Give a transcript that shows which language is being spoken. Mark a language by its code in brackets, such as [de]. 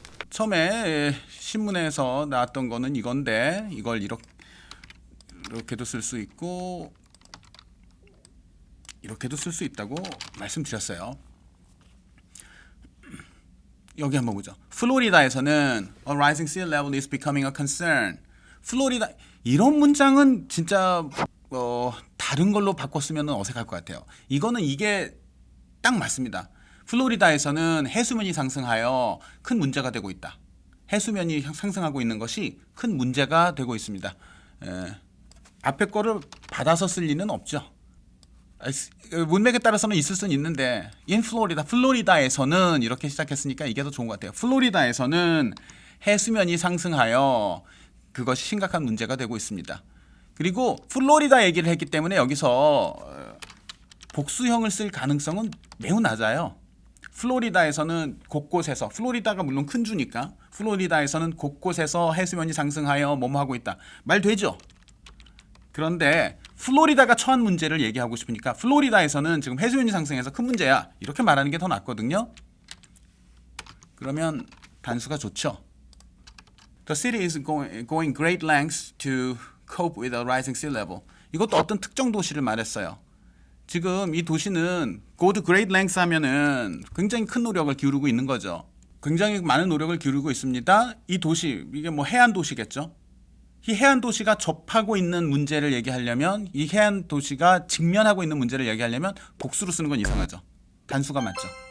[ko] 처음에 신문에서 나왔던 거는 이건데 이걸 이렇게도 쓸 수 있고 이렇게도 쓸 수 있다고 말씀드렸어요. 여기 한번 보죠. 플로리다에서는 [en] A rising sea level is becoming a concern. [ko] 플로리다 이런 문장은 진짜 다른 걸로 바꿨으면 어색할 것 같아요. 이거는 이게 딱 맞습니다. 플로리다에서는 해수면이 상승하여 큰 문제가 되고 있다. 해수면이 상승하고 있는 것이 큰 문제가 되고 있습니다. 앞에 거를 받아서 쓸 리는 없죠. 문맥에 따라서는 있을 수는 있는데 in 플로리다에서는 이렇게 시작했으니까 이게 더 좋은 것 같아요. 플로리다에서는 해수면이 상승하여 그것이 심각한 문제가 되고 있습니다. 그리고 플로리다 얘기를 했기 때문에 여기서 복수형을 쓸 가능성은 매우 낮아요. 플로리다에서는 곳곳에서 플로리다가 물론 큰 주니까 플로리다에서는 곳곳에서 해수면이 상승하여 뭐뭐 하고 있다. 말 되죠? 그런데 플로리다가 처한 문제를 얘기하고 싶으니까 플로리다에서는 지금 해수면이 상승해서 큰 문제야. 이렇게 말하는 게 더 낫거든요. 그러면 단수가 좋죠. [en] The city is going great lengths to cope with a rising sea level. [ko] 이것도 어떤 특정 도시를 말했어요. 지금 이 도시는 [en] go to great lengths [ko] 하면은 굉장히 큰 노력을 기울이고 있는 거죠. 굉장히 많은 노력을 기울이고 있습니다. 이 도시, 이게 뭐 해안 도시겠죠. 이 해안 도시가 접하고 있는 문제를 얘기하려면, 이 해안 도시가 직면하고 있는 문제를 얘기하려면 복수로 쓰는 건 이상하죠. 단수가 맞죠.